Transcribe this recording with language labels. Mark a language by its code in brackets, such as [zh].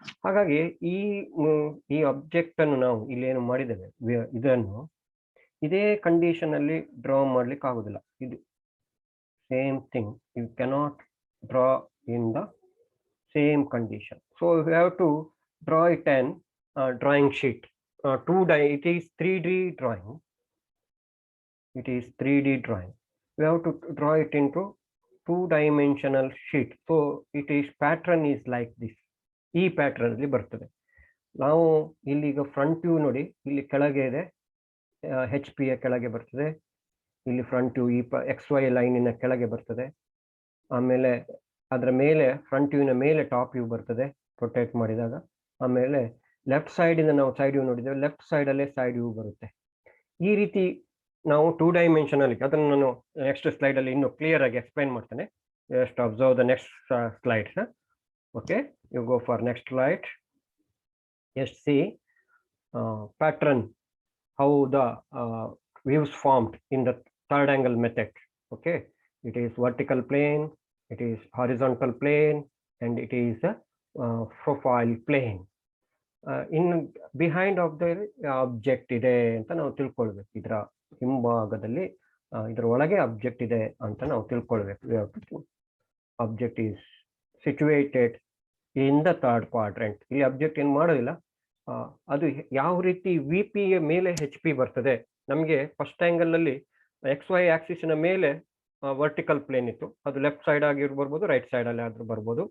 [kn] ಹಾಗಾಗಿ ಈ ಆಬ್ಜೆಕ್ಟ್ ಅನ್ನು ನಾವು ಇಲ್ಲೇನು ಮಾಡಿದ್ದೇವೆ ಇದನ್ನು ಇದೇ ಕಂಡೀಷನ್ ಅಲ್ಲಿ ಡ್ರಾ ಮಾಡ್ಲಿಕ್ಕೆ ಆಗುದಿಲ್ಲ. [en] ಇದು same thing, you cannot draw in the same condition. So you have to draw it an drawing sheet. It is 3D drawing. It is 3D drawing. We have to draw it into 2-dimensional sheet. So it is pattern is like this. [kn] ಈ pattern ಅಲ್ಲಿ ಬರ್ತದೆ. ನಾವು ಇಲ್ಲಿಗ front view ನೋಡಿ, ಇಲ್ಲಿ ಕೆಳಗೆ ಇದೆ HP ಯ ಕೆಳಗೆ ಬರ್ತದೆ. ಇಲ್ಲಿ ಫ್ರಂಟ್ ವ್ಯೂ ಈ XY ಲೈನಿನ ಕೆಳಗೆ ಬರ್ತದೆ. ಆಮೇಲೆ ಅದರ ಮೇಲೆ ಫ್ರಂಟ್ ವ್ಯೂನ ಮೇಲೆ ಟಾಪ್ ವ್ಯೂ ಬರ್ತದೆ ರೊಟೇಟ್ ಮಾಡಿದಾಗ. ಆಮೇಲೆ ಲೆಫ್ಟ್ ಸೈಡ್ ಇಂದ ನಾವು ಸೈಡ್ ವ್ಯೂ ನೋಡಿದ್ದೇವೆ, ಲೆಫ್ಟ್ ಸೈಡ್ ಅಲ್ಲೇ ಸೈಡ್ ವ್ಯೂ ಬರುತ್ತೆ. ಈ ರೀತಿ ನಾವು 2 ಡೈಮೆನ್ಷನಲ್, ಅದನ್ನು ನಾನು ನೆಕ್ಸ್ಟ್ ಸ್ಲೈಡ್ ಅಲ್ಲಿ ಇನ್ನು ಕ್ಲಿಯರ್ ಆಗಿ ಎಕ್ಸ್ಪ್ಲೈನ್ ಮಾಡ್ತೇನೆ. [en] Just observe the next slide. Okay, you go for next slide. Just see pattern, how the views formed in the third angle method. Okay, it is vertical plane, it is horizontal plane, and it is a profile plane. In behind of the object [kn] ಇದೆ ಅಂತ ನಾವು ತಿಳ್ಕೊಳ್ಬೇಕು. ಇದರ ಹಿಂಭಾಗದಲ್ಲಿ ಇದರ ಒಳಗೆ object ಇದೆ ಅಂತ ನಾವು ತಿಳ್ಕೊಳ್ಬೇಕು. [en] Object is situated in the third quadrant. [kn] ಇಲ್ಲಿ ಆಬ್ಜೆಕ್ಟ್ ಏನು ಮಾಡೋದಿಲ್ಲ. ಅದು ಯಾವ ರೀತಿ VP ಮೇಲೆ HP ಬರ್ತದೆ. ನಮಗೆ ಫಸ್ಟ್ ಆಂಗಲ್ ಅಲ್ಲಿ XY ಆಕ್ಸಿಸ್ನ ಮೇಲೆ ವರ್ಟಿಕಲ್ ಪ್ಲೇನ್ ಇತ್ತು, ಅದು ಲೆಫ್ಟ್ ಸೈಡ್ ಆಗಿ ಬರ್ಬೋದು, ರೈಟ್ ಸೈಡ್ ಅಲ್ಲಿ ಆದ್ರೂ ಬರ್ಬೋದು.